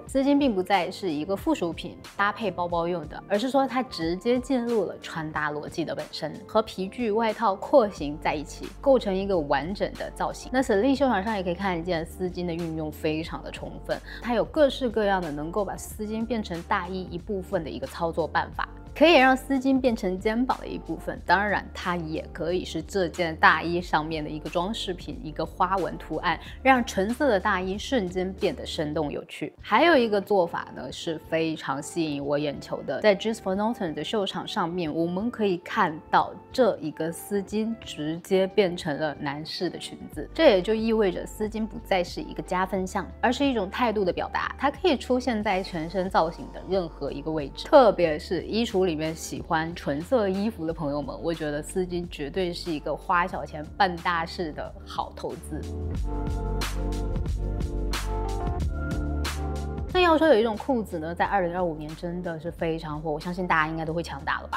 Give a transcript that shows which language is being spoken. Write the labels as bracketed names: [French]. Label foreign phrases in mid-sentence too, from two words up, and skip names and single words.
[Chinese] 絲巾並不再是一個附屬品搭配包包用的，而是說它直接進入了穿搭邏輯的本身，和皮具外套廓形在一起，構成一個完整的造型。那 Celine 秀場上也可以看見絲巾的運用非常的充分，它有各式各樣的能夠把絲巾變成大衣一部分的一個操作辦法。可以讓絲巾變成肩膀的一部分，當然它也可以是這件大衣上面的一個裝飾品，一個花紋圖案，讓純色的大衣瞬間變得生動有趣。還有一個做法呢是非常吸引我眼球的，在 Juste for Norton 的秀場上面，我們可以看到這一個絲巾直接變成了男士的裙子，這也就意味着絲巾不再是一個加分項，而是一種態度的表達，它可以出現在全身造型的任何一個位置，特別是衣櫥裡面喜歡純色衣服的朋友们，我覺得絲巾絕對是一個花小錢辦大事的好投資。那要說有一種褲子呢，在2025年真的是非常火，我相信大家應該都會搶答了吧？